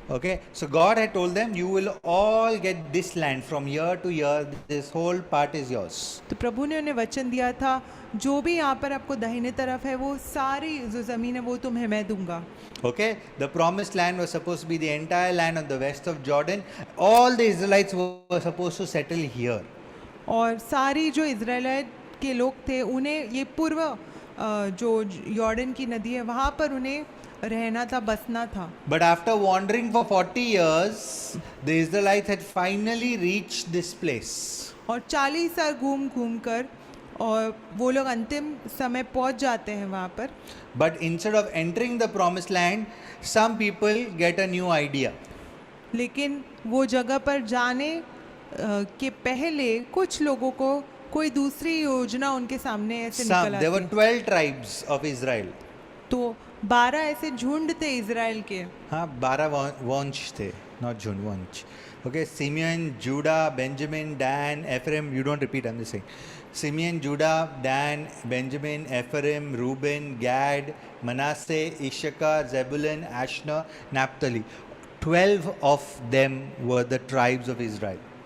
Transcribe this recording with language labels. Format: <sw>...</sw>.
<en>Okay, so God had told them, you will all get this land from year to year, this whole part is yours.</en> <hi>तो प्रभु ने उन्हें वचन दिया था, जो भी यहाँ पर आपको दाहिने तरफ है वो सारी जो ज़मीन है वो तुम्हें मैं दूंगा.</hi> <en>Okay, the promised land was supposed to be the entire land on the west of Jordan. All the Israelites were supposed to settle here.</en> <hi>और सारी जो इज़राइल के लोग थे उन्हें ये पूर्व जो यॉर्डन की नदी है वहाँ पर उन्हें रहना था, बसना था.</hi> <en>But after wandering for 40 years, the Israelites had finally reached this place.</en> <hi>और 40 साल घूम घूम कर और वो लोग अंतिम समय पहुँच जाते हैं वहाँ पर.</hi> <en>But instead of entering the promised land, some people get a new idea.</en> <hi>लेकिन वो जगह पर जाने के पहले कुछ लोगों को कोई दूसरी योजना उनके सामने ऐसे निकल</hi> <en>Some, there were</en> <hi>आती है.</hi> <en>12 tribes of Israel.</en> <hi>तो 12 ऐसे झुंड थे इज़राइल के. हाँ, 12 वंश थे, not झुंड, वंश.</hi> <en>Okay, Simeon, Judah, Benjamin, Dan, Ephraim. You don't repeat, I'm just saying. Simeon, Judah, Dan, Benjamin, Ephraim, Reuben, Gad, Manasseh, Issachar, Zebulun, Asher, Naphtali. 12 of them were the tribes of Israel.</en>